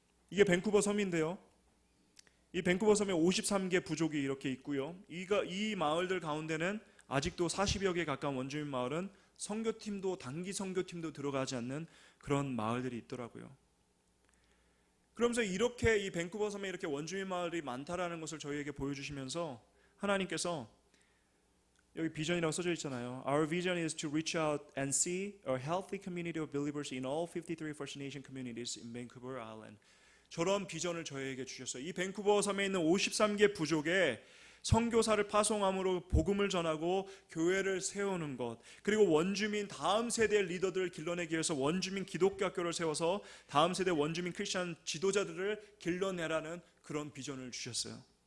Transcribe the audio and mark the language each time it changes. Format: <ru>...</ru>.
<ko>이게 밴쿠버 섬인데요, 이 밴쿠버 섬에 53개 부족이 이렇게 있고요, 이 마을들 가운데는 아직도 40여 개 가까운 원주민 마을은 선교팀도 단기 선교팀도 들어가지 않는 그런 마을들이 있더라고요. 그러면서 이렇게 이 밴쿠버 섬에 이렇게 원주민 마을이 많다라는 것을 저희에게 보여주시면서 하나님께서, 여기 비전이라고 써져 있잖아요.</ko> <en>Our vision is to reach out and see a healthy community of believers in all 53 First Nation communities in Vancouver Island.</en> <ko>저런 비전을 저희에게 주셨어요. 이 밴쿠버 섬에 있는 53개 부족에 선교사를 파송함으로 복음을 전하고 교회를 세우는 것, 그리고 원주민 다음 세대 리더들을 길러내기 위해서 원주민 기독교 학교를 세워서 다음 세대 원주민 크리스천 지도자들을 길러내라는 그런 비전을 주셨어요.</ko>